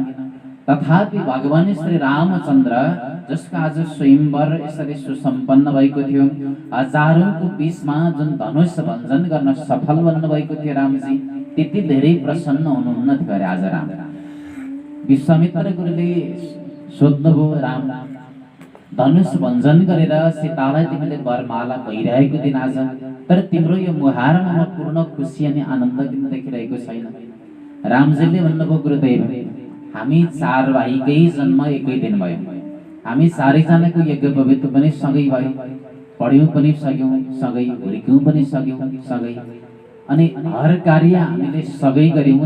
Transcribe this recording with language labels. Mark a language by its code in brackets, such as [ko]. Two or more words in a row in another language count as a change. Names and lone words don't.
[ne] तथापि भगवान श्री रामचन्द्र जसको आज स्वयंवर यसरी सुसम्पन्न भएको थियो, हजारौंको बीचमा जुन धनुष भञ्जन गर्न सफल बन्नुभएको थियो रामजी, त्यति धेरै प्रसन्न हुनुहुन्न थियो अरे आज राम। विश्वामित्र गुरुले सोध्नुभयो, राम धनुष भञ्जन गरेर सीतालाई तिमीले वरमाला भइरहेको दिन आज, तर तिम्रो यो मुहारमा म पूर्ण खुसी अनि आनन्द किन देखिरहेको छैन? रामजीले भन्नुभयो, गुरुदेव हामी चार भाइकै जन्म एकै दिन भयो। हामी चारैजनाको यज्ञ पवित्र पनि सँगै भयो, पढ्यौं पनि सक्यौं सँगै, हुर्क्यौं पनि सक्यौं सँगै, अनि हर कार्य हामीले सँगै गर्यौं।